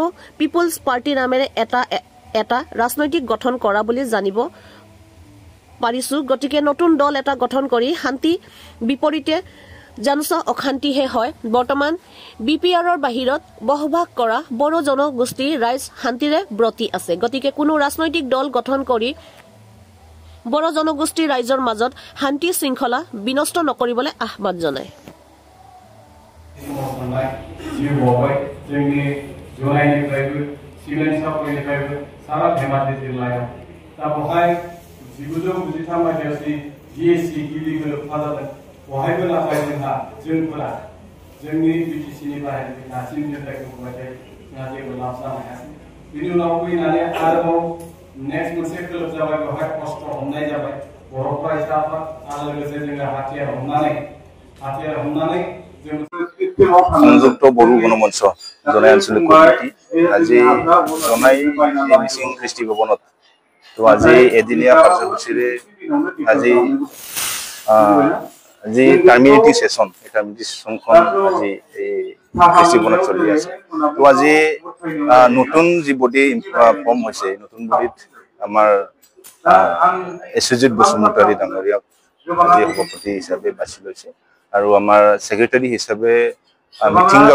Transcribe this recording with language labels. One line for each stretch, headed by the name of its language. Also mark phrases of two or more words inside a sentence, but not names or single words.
Assamese: পিপলছ পাৰ্টি নামেৰে এটা ৰাজনৈতিক গঠন কৰা বুলি জানিব পাৰিছো গতিকে নতুন দল এটা গঠন কৰি শান্তি বিপৰীতে জানুচা অশান্তিহে হয় বৰ্তমান বিপিআৰৰ বাহিৰত বসবাস কৰা বড়ো জনগোষ্ঠীৰ ৰাইজ শান্তিৰে ব্ৰতি আছে গতিকে কোনো ৰাজনৈতিক দল গঠন কৰি বড়ো জনগোষ্ঠীৰ ৰাইজৰ মাজত শান্তি শৃংখলা বিনষ্ট নকৰিবলৈ আহ্বান জনায়
Bodo: जिगुजौ 93 मायथाइयावसि GSC गिबिखौ फाजादों बहायबो नाथाय जोंफोरा जोंनि बिटिसिनि बाहेरनि दासिम जोंखौ बुंबाथाय जोंहा जेबो लाब जानो हायाखै बिनि उनाव फैनानै आरोबाव नेक्स्ट मोनसे खोलोब जाबाय बेवहाय खस्थ' हमनाय जाबाय बर' फरायसाफोर आरो लोगोसे जोङो हाथियार हमनानै
Assamese: সংযুক্ত বড়ো গণমঞ্চ জনাই আঞ্চলিক কমিটি আজি জনাই মিচিং কৃষ্টি ভৱনত তো আজি এদিনীয়া কাৰ্যসূচীৰে আজি
English: terminating session
Assamese: সেশনখন আজি কৃষ্টি ভৱনত চলি আছে তো আজি নতুন যি
English: body form
Assamese: হৈছে নতুন বডিত আমাৰ এছজিত বসুমতাৰী ডাঙৰীয়াক আজি সভাপতি হিচাপে বাছি লৈছে আৰু আমাৰ সেক্ৰেটাৰী হিচাপে মিঠিংগা